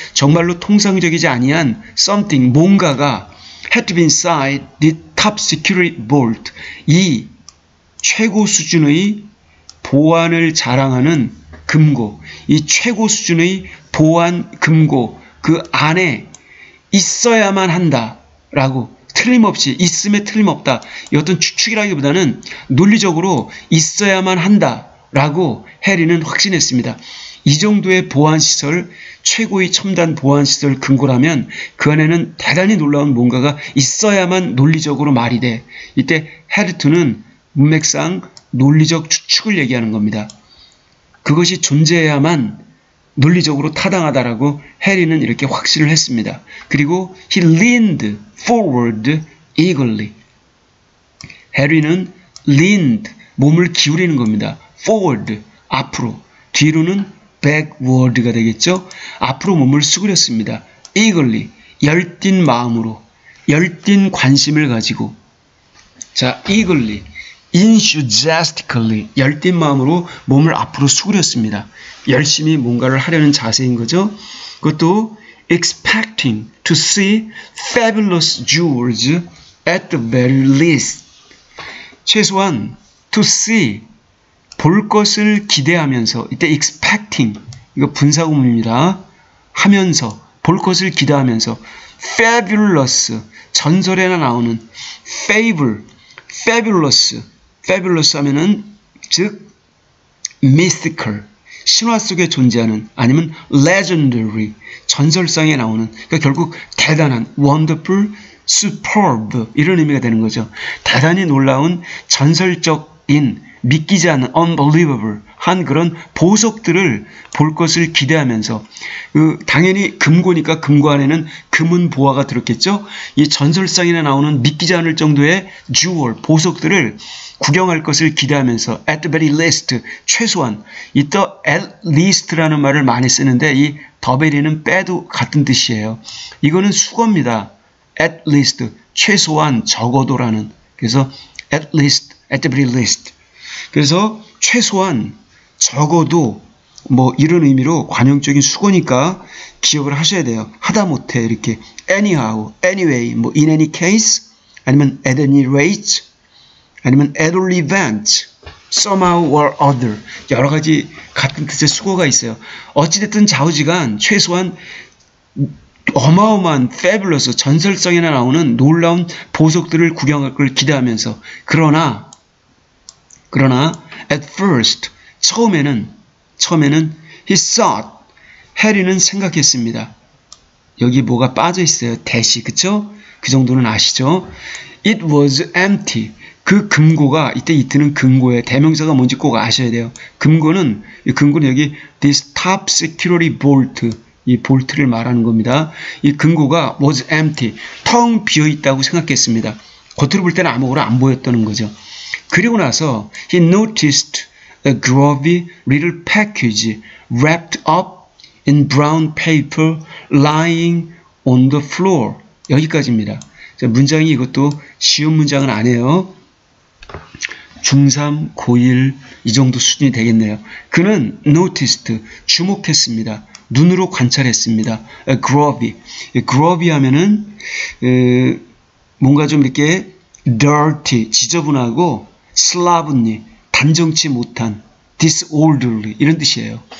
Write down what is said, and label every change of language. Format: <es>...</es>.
<ko>정말로 통상적이지 아니한</ko> <en>something,</en> <ko>뭔가가</ko> <en>had to be inside the top security vault.</en> <ko>이 최고 수준의 보안을 자랑하는 금고, 이 최고 수준의 보안 금고 그 안에 있어야만 한다라고 틀림없이 있음에 틀림없다. 이 어떤 추측이라기보다는 논리적으로 있어야만 한다라고 해리는 확신했습니다. 이 정도의 보안시설, 최고의 첨단 보안시설 금고라면 그 안에는 대단히 놀라운 뭔가가 있어야만 논리적으로 말이 돼. 이때 헤르트는 문맥상 논리적 추측을 얘기하는 겁니다. 그것이 존재해야만 논리적으로 타당하다라고 해리는 이렇게 확신을 했습니다.</ko> <en>그리고 he leaned forward eagerly.</en> <ko>해리는 leaned, 몸을 기울이는 겁니다. forward, 앞으로. 뒤로는 backward가 되겠죠. 앞으로 몸을 수그렸습니다. eagerly, 열띤 마음으로, 열띤 관심을 가지고. 자, eagerly, enthusiastically, 열띤 마음으로 몸을 앞으로 수그렸습니다. 열심히 뭔가를 하려는 자세인 거죠.</ko> <en>그것도 expecting to see fabulous jewels at the very least.</en> <ko>최소한 to see, 볼 것을 기대하면서, 이때 expecting, 이거 분사구문입니다. 하면서, 볼 것을 기대하면서, fabulous, 전설에나 나오는 fable, fabulous 하면은 즉 mystical, 신화 속에 존재하는 아니면 legendary, 전설상에 나오는 그러니까 결국 대단한 wonderful, superb 이런 의미가 되는 거죠. 대단히 놀라운 전설적인 믿기지 않는 unbelievable 한 그런 보석들을 볼 것을 기대하면서 당연히 금고니까 금고 안에는 금은 보화가 들었겠죠. 이 전설상에 나오는 믿기지 않을 정도의 jewel 보석들을 구경할 것을 기대하면서</ko> <en>at the very least</en> <ko>최소한 이때 at least라는 말을 많이 쓰는데 이 더베리는 빼도 같은 뜻이에요. 이거는 수거입니다.</ko> <en>at least</en> <ko>최소한 적어도라는 그래서</ko> <en>at least at the very least</en> <ko>그래서 최소한 적어도 뭐 이런 의미로 관용적인 수고니까 기억을 하셔야 돼요. 하다못해 이렇게</ko> <en>anyhow, anyway, 뭐 in any case, 아니면 at any rate, 아니면 at all events, somehow or other</en> <ko>여러 가지 같은 뜻의 수고가 있어요. 어찌됐든 좌우지간 최소한 어마어마한 fabulous 전설성에나 나오는 놀라운 보석들을 구경할 걸 기대하면서 그러나</ko> <en>at first</en> <ko>처음에는</ko> <en>he thought</en> <ko>해리는 생각했습니다. 여기 뭐가 빠져 있어요. 대시 그쵸? 그 정도는 아시죠?</ko> <en>It was empty.</en> <ko>그 금고가 이때 이트는 금고의 대명사가 뭔지 꼭 아셔야 돼요. 금고는 여기</ko> <en>this top security bolt</en> <ko>이 볼트를 말하는 겁니다. 이 금고가</ko> <en>was empty</en> <ko>텅 비어 있다고 생각했습니다. 겉으로 볼 때는 아무거나 안 보였다는 거죠.</ko> <en>그리고 나서 he noticed a grubby little package wrapped up in brown paper lying on the floor.</en> <ko>여기까지입니다. 자, 문장이 이것도 쉬운 문장은 아니에요. 중3, 고1 이 정도 수준이 되겠네요. 그는 noticed, 주목했습니다. 눈으로 관찰했습니다. grubby. grubby 하면은 뭔가 좀 이렇게 dirty, 지저분하고 slovenly, 단정치 못한, disorderly 이런 뜻이에요.</ko>